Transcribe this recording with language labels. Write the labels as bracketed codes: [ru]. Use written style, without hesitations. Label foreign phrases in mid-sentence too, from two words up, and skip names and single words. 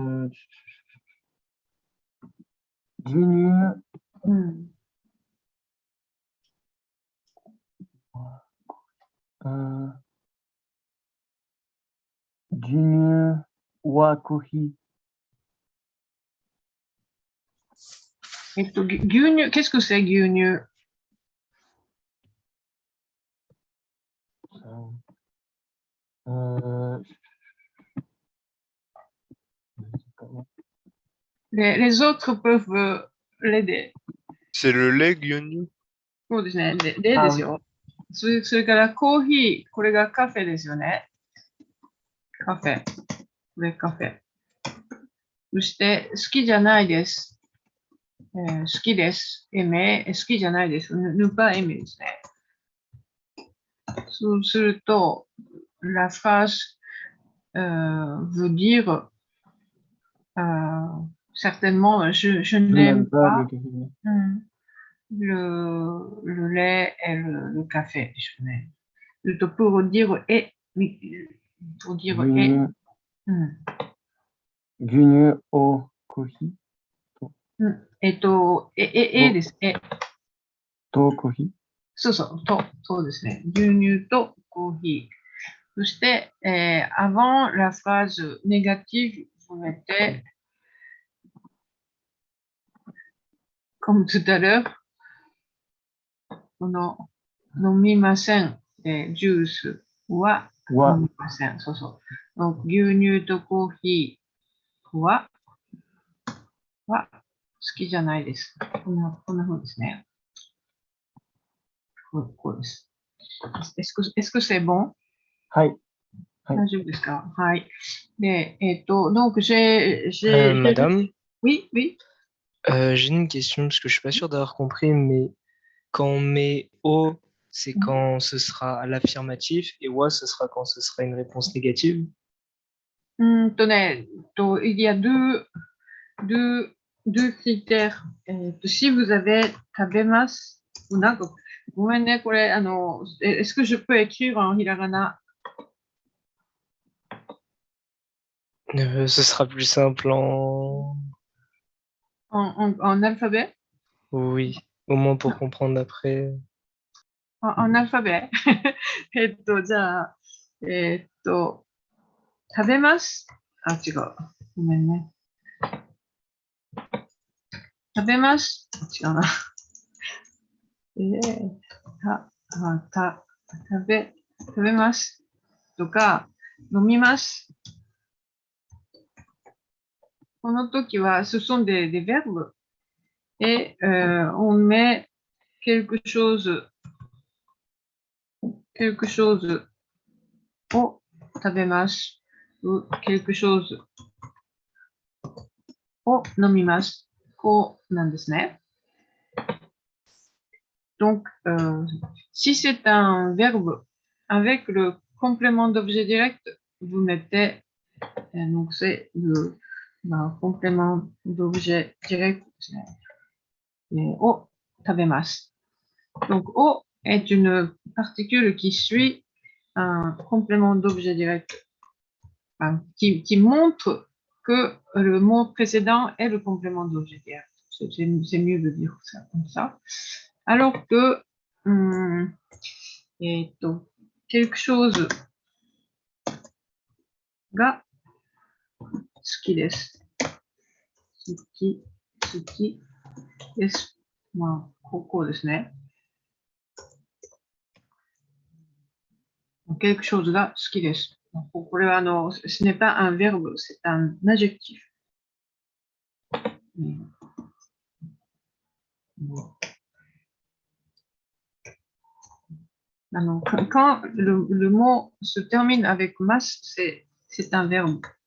[ja] 牛乳、 牛乳はコーヒー。牛乳、 [fr] qu'est-ce que c'est [ja] 牛乳？ [fr] Les autres peuvent l'aider. C'est le lait, gyunyu? [ja] そうですね。でですよ。それからコーヒー、これがカフェですよね。カフェ。これカフェ。そして好きじゃないです。好きです。好きじゃないです。 [fr] ne pas aimer [ja] ですね。 [fr] そうすると、la phrase veut dire certainement je n'aime pas le lait et le café. Pour dire et, pour dire et. [ja] 牛乳をコーヒえです。ーとコーヒー。そうですね。牛乳とコーヒー。 [fr] そして、avant la phrase négative, vous mettez, comme tout à l'heure, [ja] この飲みません。ジュースは飲みません。そうそう。牛乳とコーヒーは好きじゃないです。こんな風ですね。こうです。 [fr] Est-ce que c'est bon? [ja] はい。大丈夫ですか？はい。 [fr] で、donc Madame, Oui, oui. j'ai une question parce que je suis pas sûr d'avoir compris, mais quand on met O, c'est quand ce sera à l'affirmatif et wa, ce sera quand ce sera une réponse négative. Il y a deux critères. Si vous avez [ja] 食べます、なんか、ごめんね、これ、 [fr] est-ce que je peux écrire en hiragana? Ce sera plus simple en... En alphabet? Oui, au moins pour comprendre après. En alphabet. [ja] じゃあ、食べます。あ、違う。ごめんね。食べます。違うな。食べます。とか、飲みます。この時は、 [fr] ce sont des verbes et on met quelque chose [ja] を食べます。 [fr] ou quelque chose [ja] を飲みます。こうなんですね。 [fr] Donc, si c'est un verbe avec le complément d'objet direct, vous mettez, donc c'est le complément d'objet direct, [ja] を食べます. [fr] Donc, o est une particule qui suit un complément d'objet direct, qui montre que le mot précédent est le complément d'objet direct. C'est mieux de dire ça comme ça. Alors que quelque chose [ja] が好きです。好きです。まあ、こうですね。 [fr] quelque chose [ja] が好きです。 [fr] これは ce n'est pas un verbe, c'est un adjectif. Quand le mot se termine avec mas, c'est un verbe.